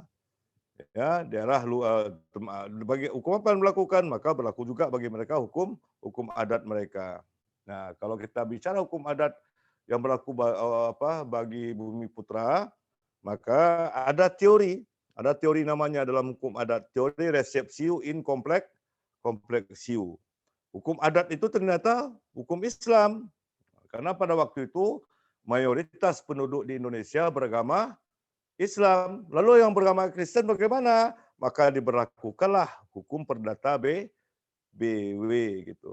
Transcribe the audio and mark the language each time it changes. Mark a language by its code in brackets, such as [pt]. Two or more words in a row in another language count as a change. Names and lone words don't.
[id] Ya, daerah bagi hukum apa yang melakukan, maka berlaku juga bagi mereka hukum adat mereka. Nah, kalau kita bicara hukum adat yang berlaku bagi Bumi Putra, maka ada teori namanya dalam hukum adat, teori [la] receptio in complexio. [id] Hukum adat itu ternyata hukum Islam. Karena pada waktu itu mayoritas penduduk di Indonesia beragama Islam. Lalu yang beragama Kristen bagaimana? Maka diberlakukanlah hukum perdata BW gitu.